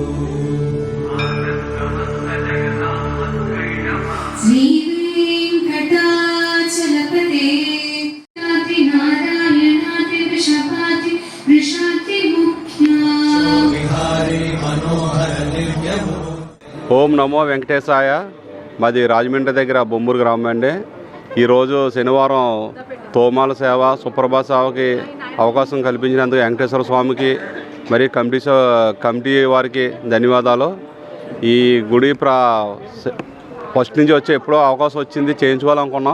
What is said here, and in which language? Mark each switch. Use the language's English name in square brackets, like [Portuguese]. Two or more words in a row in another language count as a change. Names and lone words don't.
[Sanskrit] श्रीवेङ्कटाचलपते नारायणाति वृषभाति वृषाति मुख्या विहारी मनोहर दिव्यमो। ఓం నమో వెంకటేశాయ. [Telugu] మాది రాజమండ్రి దగ్గర బొమ్మూరు గ్రామం అండి. ఈరోజు శనివారం తోమాల సేవ సుప్రభాత సేవకి అవకాశం కల్పించినందుకు వెంకటేశ్వర స్వామికి మరి కమిటీ వారికి ధన్యవాదాలు. ఈ గుడి ఫస్ట్ నుంచి వచ్చి ఎప్పుడో అవకాశం వచ్చింది, చేయించుకోవాలనుకున్నాం.